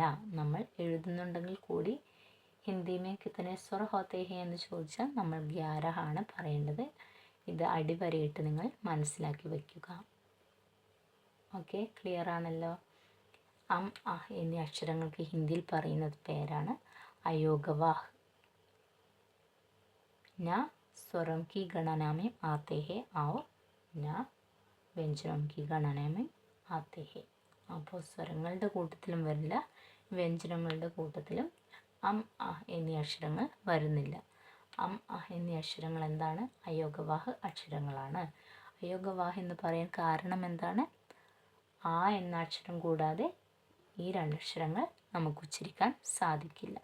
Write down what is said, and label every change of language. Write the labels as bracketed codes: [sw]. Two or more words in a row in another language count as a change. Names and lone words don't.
[ml] നമ്മൾ എഴുതുന്നുണ്ടെങ്കിൽ കൂടി [hi] हिंदी में कितने स्वर होते हैं [ml] എന്ന് ചോദിച്ചാൽ നമ്മൾ 11 ആണ് പറയേണ്ടത്. ഇത് അടിവരയിട്ട് നിങ്ങൾ മനസ്സിലാക്കി വയ്ക്കുക. ഓക്കെ, ക്ലിയർ ആണല്ലോ? അം അഹ് എന്നീ അക്ഷരങ്ങൾക്ക് ഹിന്ദിയിൽ പറയുന്നത് പേരാണ് അയോഗവാഹ്. [hi] ന स्वरों की गणना में आते हैं और न വ്യഞ്ജനം की गणना में आते हैं. [ml] അപ്പോൾ സ്വരങ്ങളുടെ കൂട്ടത്തിലും വരില്ല, വ്യഞ്ജനങ്ങളുടെ കൂട്ടത്തിലും അം അഹ് എന്നീ അക്ഷരങ്ങൾ വരുന്നില്ല. അം അഹ് എന്നീ അക്ഷരങ്ങൾ എന്താണ്? അയോഗവാഹ് അക്ഷരങ്ങളാണ്. അയോഗവാഹ് എന്ന് പറയാൻ കാരണം എന്താണ്? ആ എന്ന അക്ഷരം കൂടാതെ ഈ രണ്ടക്ഷരങ്ങൾ നമുക്ക് ഉച്ചരിക്കാൻ സാധിക്കില്ല.